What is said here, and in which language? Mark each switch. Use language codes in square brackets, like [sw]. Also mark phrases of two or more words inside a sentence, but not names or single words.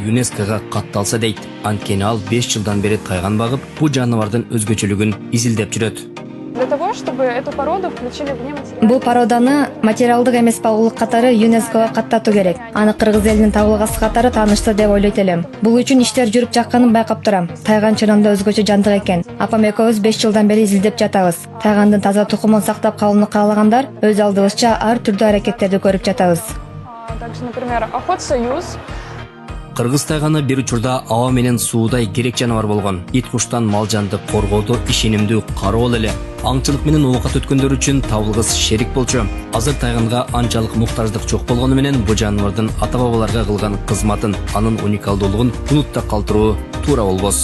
[ky] ЮНЕСКО-га катталса дейт. Анткени ал 5 жылдан бери тайган багып, бу жаныбардын өзгөчөлүгүн изилдеп жүрөт. [ru] Для того, чтобы эту породу включили в нематериальный... [ky] Бул породаны материалдык эмес багуулук катары ЮНЕСКО-га каттатуу керек. Аны кыргыз элинин табылгасы катары таанышты деп ойлойт элем. Бул үчүн иштер жүрүп жакканын байкап турам. Тайган чырымда өзгөчө жандык экен. Апам экөөбүз 5 жылдан бери изилдеп жатабыз. Тайгандын таза тукумун сактап калууну каалагандар өз алдыбызча ар түрдүү аракеттерди көрүп жатабыз. [ru] Также, например, Охотсоюз. [ky] Кыргыз тайганы бир учурда аба менен суудай керек жаныбар болгон. Ит куштан мал жанды коргоодо ишенимдүү кароол эле. Аңчылык менен оокат өткөндөр үчүн табылгыс шерик болчу. Азыр тайганга анчалык муктаждык жок болгону менен бу жаныбардын ата бабаларга кылган кызматын, анын уникалдуулугун унутта калтыруу туура болбос.